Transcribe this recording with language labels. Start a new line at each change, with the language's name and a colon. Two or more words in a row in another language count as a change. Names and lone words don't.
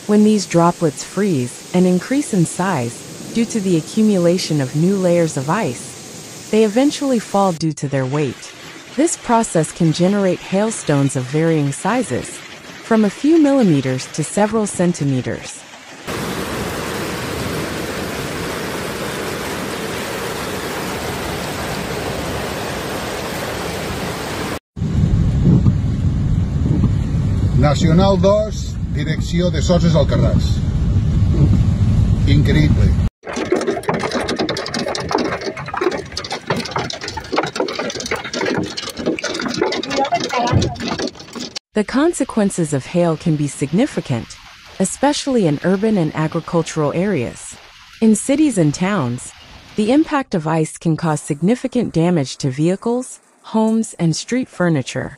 English: When these droplets freeze and increase in size due to the accumulation of new layers of ice, they eventually fall due to their weight. This process can generate hailstones of varying sizes, from a few millimeters to several centimeters.
Catalan: Nacional 2, direcció de Soses Alcarràs. Increïble.
English: The consequences of hail can be significant, especially in urban and agricultural areas. In cities and towns, the impact of ice can cause significant damage to vehicles, homes, and street furniture.